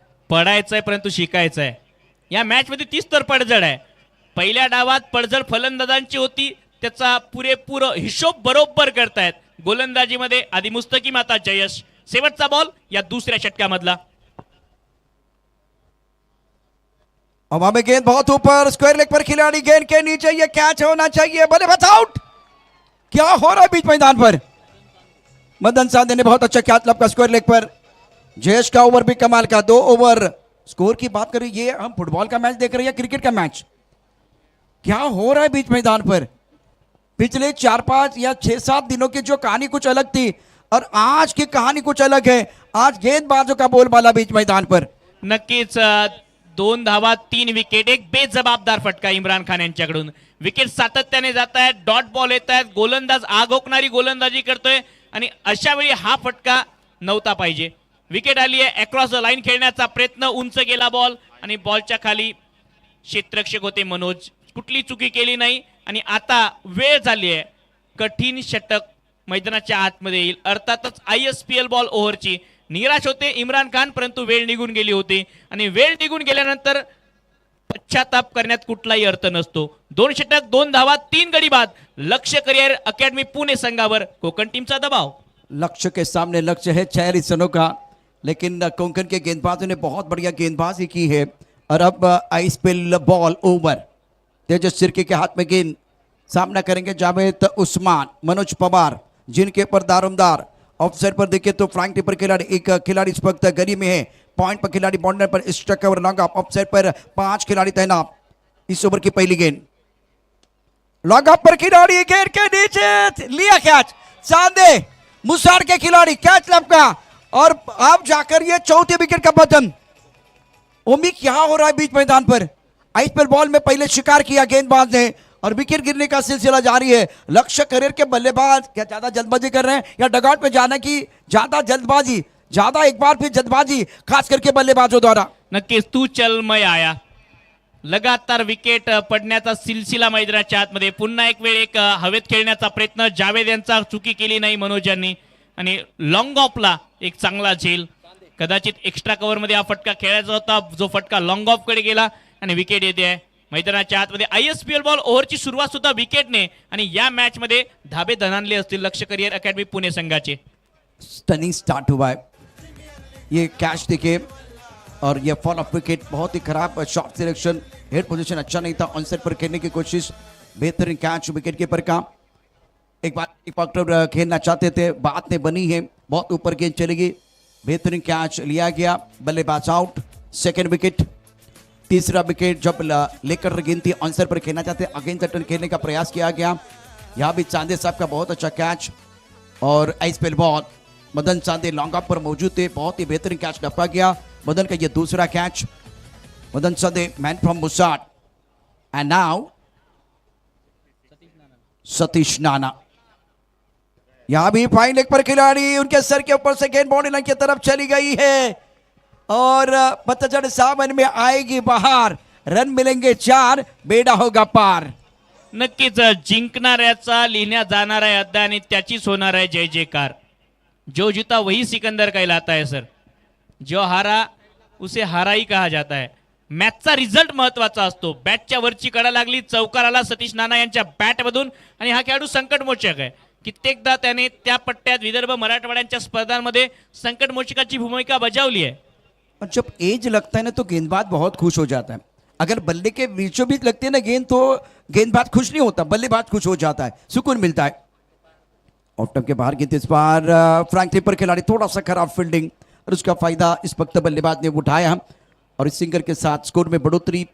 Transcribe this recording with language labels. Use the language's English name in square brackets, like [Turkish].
[Marathi] पडायचंय परंतु शिकायचंय. या मॅच मध्ये 30 तर पडझड आहे. पहिल्या डावात पडझड फलंदाजांची होती, त्याचा पुरेपूर हिशोब बरोबर करतायत. गोलंदाजीमध्ये आधी मुस्तकीम, आता जयेश. शेवटचा बॉल या दुसऱ्या षटकामधला. [Hindi] हवा में गेंद बहुत ऊपर, स्क्वायर लेग पर खिलाड़ी, गेंद के नीचे, ये कैच होना चाहिए। बल्लेबाज आउट। क्या हो रहा है बीच मैदान पर? मदन साधे ने बहुत अच्छा कैच लपका स्क्वायर लेग पर। जयेश का ओवर भी कमाल का, 2 ओवर। स्कोर की बात करें, ये हम फुटबॉल का मैच देख रहे हैं या क्रिकेट का मैच? क्या हो रहा है बीच मैदान पर? पिछले 4-5 या 6-7 दिनों की जो कहानी कुछ अलग थी, और आज की कहानी कुछ अलग है। आज गेंदबाजों का बोलबाला बीच मैदान पर। [Marathi] नक्कीच 2 धावा 3 विकेट, एक बेजबाबदार फटका इम्रान खान यांच्याकडून। विकेट सातत्याने जात आहेत, डॉट बॉल येत आहेत, गोलंदाज आगोकणारी गोलंदाजी करतोय आणि अशा वेळी हा फटका नव्हता पाहिजे। विकेट आली आहे, अक्रॉस द लाईन खेळण्याचा प्रयत्न, उंच गेला बॉल आणि बॉलच्या खाली क्षेत्ररक्षक होते मनोज, कुठली चुकी केली नाही आणि आता वेळ झाली आहे, कठीण षटक मैदानाच्या आतमध्ये येईल। अर्थातच ISPL बॉल ओव्हरची निराश होते इम्रान खान, परंतु वेळ निघून गेली होती आणि वेळ निघून गेल्यानंतर पश्चाताप करण्यात कुठलाही अर्थ नसतो। 2 षटक 2 धावा 3 गडी बाद, लक्ष्य करियर अकेडमी पुणे संघावर कोकण टीमचा दबाव। [Hindi] लक्ष्य के सामने लक्ष्य है 46 रनों का, लेकिन कोंकण के गेंदबाजों ने बहुत बढ़िया गेंदबाजी की है। और अब ISPL बॉल ओवर, तेजस सिरके के हाथ में गेंद, सामना करेंगे जावेद उस्मान, मनोज पवार, जिनके ऊपर दारोमदार। ऑफसाइड पर देखिए तो फ्लैंक टिपर खिलाड़ी, एक खिलाड़ी इस वक्त गली में है, पॉइंट पर खिलाड़ी बॉर्डर पर स्ट्राइक और लॉन्ग ऑफ। ऑफसाइड पर 5 खिलाड़ी तैनात। इस ओवर की पहली गेंद, लॉन्ग ऑफ पर खिलाड़ी घेर के नीचे लिया कैच, चांदे मुसार के खिलाड़ी कैच लपका और अब जाकर ये चौथे विकेट का पतन। ओमी क्या हो रहा है बीच मैदान पर? ISPL बॉल में पहले शिकार किया गेंदबाज ने और विकेट गिरने का सिलसिला जारी है। लक्ष्य करियर के बल्लेबाज क्या ज्यादा जल्दबाजी कर रहे हैं या डगआउट पे जाने की ज्यादा जल्दबाजी, ज्यादा एक बार फिर जल्दबाजी, खास करके बल्लेबाजों द्वारा। [Marathi] नक्कीच [Hindi] तू चल मैं आया, [Marathi] लगातार विकेट पडण्याचा सिलसिला मैदानाच्या आतमध्ये। पुन्हा एक वेळ एक हवेत खेळण्याचा प्रयत्न, जावेद यांचा चुकी केली नाही मनोज यांनी आणि लॉंग ऑफला एक चांगला झेल। कदाचित एक्स्ट्रा कव्हर मध्ये हा फटका खेळायचा होता, जो फटका लॉंग ऑफ कडे गेला आणि विकेट येते आहे मैदानाच्या आतमध्ये। ISPL बॉल ओव्हरची सुरुवात सुद्धा विकेटने आणि या मॅच मध्ये धाबे धनानले असतील लक्ष्य करियर अकेडमी पुणे संघाचे। [Hindi] स्टनिंग स्टार्ट हुआ है, ये कैच देखिए और ये फॉल ऑफ विकेट, बहुत ही खराब शॉट सिलेक्शन, हेड पोजीशन अच्छा नहीं था, ऑनसेट पर खेलने की कोशिश, बेहतरीन कैच विकेट कीपर का। एक बार खेलना चाहते थे, बात नहीं बनी है, बहुत ऊपर गेंद चलेगी, बेहतरीन कैच लिया गया, बल्लेबाज आउट। सेकेंड विकेट, तीसरा विकेट जब लेकर गेंद थी ऑनसर पर खेलना चाहते, अगेंस्ट द टर्न खेलने का प्रयास किया गया। यहाँ भी चांदे साहब का बहुत अच्छा कैच और ISPL ball, Madan Chande long off पर मौजूद थे, बहुत ही बेहतरीन कैच टपका गया मदन का, ये दूसरा catch. [English] Madan Chande man from मुसाड and now Satish Nana. [Hindi] यहां भी फाइन लेग पर खिलाड़ी, उनके सर के ऊपर से गेंद बाउंड्री लाइन की तरफ चली गई है और पतझड़ सावन में आएगी बहार, रन मिलेंगे 4, बेड़ा होगा पार। [Marathi] नक्कीच जिंकणाऱ्याचा लिहिल्या जाणार आहे अध्याय आणि त्याचीच होणार आहे जय जयकार। [Hindi] जो जीता वही सिकंदर कहलाता है सर, जो हारा उसे हारा ही कहा जाता है। [Marathi] मॅचचा रिझल्ट महत्वाचा असतो। बॅटच्या वरची कडा लागली, चौकार आला सतीश नाना यांच्या बॅटमधून आणि हा खेळाडू संकटमोचक आहे। कित्येकदा त्याने त्या पट्ट्यात विदर्भ मराठवाड्यांच्या स्पर्धांमध्ये संकटमोचकाची भूमिका बजावली है। [Hindi] और जब एज लगता है ना तो गेंदबाज बहुत खुश हो जाता है। अगर बल्ले के बीचों बीच लगती है ना गेंद तो गेंदबाज खुश नहीं होता, बल्लेबाज खुश हो जाता है, सुकून मिलता है। ऑफ टर्म के बाहर गेंद, इस बार फ्रैंक टिपर खिलाड़ी, थोड़ा सा खराब फील्डिंग और उसका फायदा इस वक्त बल्लेबाज ने उठाया और इस सिंगर के साथ स्कोर में बढ़ोतरी।